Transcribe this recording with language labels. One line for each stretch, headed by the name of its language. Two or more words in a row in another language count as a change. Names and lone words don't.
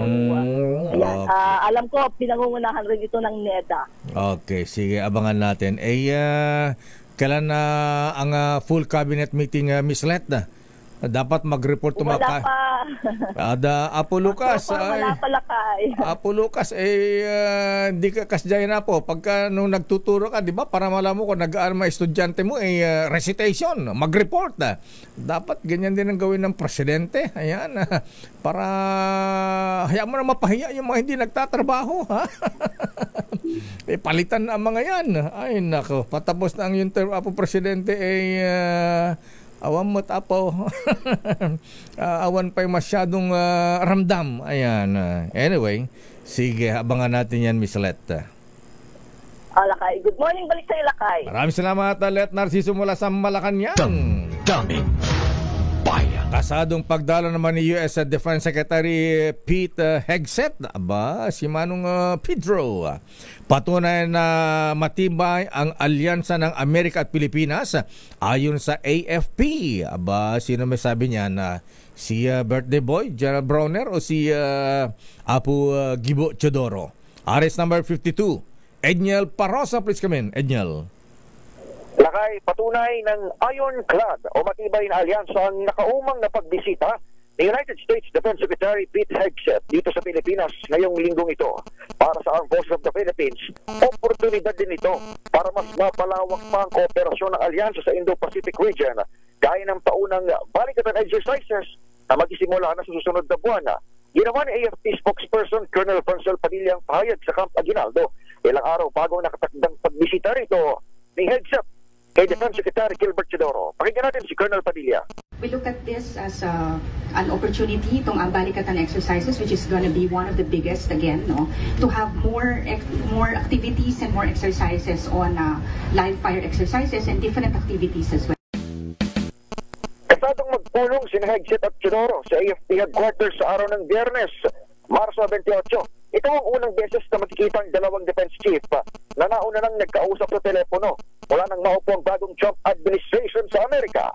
Filipino: Alam ko, pinangungunahan rin ito ng NEDA. Okay, sige, abangan natin. Kailan na ang
English: full cabinet meeting,
Filipino: Miss Let na? Dapat mag-report Wala pa. Apo Lucas. Wala pa, Lakay.
Iloko: Apo Lucas, di ka kasjay na po.
Filipino: Pagka nung nagtuturo ka, di ba, para malaman mo kung nag-aaral mga estudyante mo, recitation, mag-report. Dapat ganyan din ang gawin ng presidente. Ayan, para hayaan mo na mapahiya yung mga hindi nagtatrabaho. Ha? Palitan na ang mga yan. Ay, nako. Patapos na ang yung term,
Iloko: Apo Presidente, awan mo't apo.
Filipino: Awan pa'y masyadong ramdam. Ayan. Anyway, sige, abangan natin yan, Miss Let.
English: Lakay. Good morning,
Filipino: balik sa Lakay. Maraming salamat, Let Narciso mula sa Malacanang. Damdamin Bayan. Kasadong pagdalo naman ni U.S. Defense Secretary Pete Hegseth. Si Manong Pedro. Patunay na matibay ang alyansa ng Amerika at Pilipinas ayon sa AFP. Sino may sabi niya na si birthday boy, Gerald Browner o si Apo Gibo Chodoro?
English: Arrest number 52. Edniel Parosa, please come in. Edniel.
Filipino: Lakay, patunay ng ironclad o matibay na alyansa ang nakaumang na pagbisita ni United States Defense Secretary Pete Hegseth dito sa Pilipinas ngayong linggong ito. Para sa Armed Forces of the Philippines, oportunidad din ito para mas mapalawak pa ang kooperasyon ng alyansa sa
English: Indo-Pacific region
Filipino: gaya ng taunang balikatan exercises na magsisimula na sa susunod na buwan. Ginawa ni AFP spokesperson Colonel Francel Padilla ang pahayag sa Camp Aguinaldo ilang araw bago nakatakdang pagbisita rito ni Hegseth kay Defense Secretary Gilbert Chodoro. Pakinggan natin si Colonel Padilla.
English: We look at this as an opportunity,
Filipino: itong balikatan
English: exercises, which is going to be one of the biggest again, to have more activities and more exercises on live fire exercises and different activities as well.
Filipino: Kasadong magpulong si Hegseth at Chodoro sa AFP headquarters sa araw ng Biyernes, Marso 28. Ito ang unang beses na magkikita ang dalawang defense chief na nauna nang nagkausap sa telepono mula nang maupo ang bagong
English: Trump administration
Filipino: sa Amerika.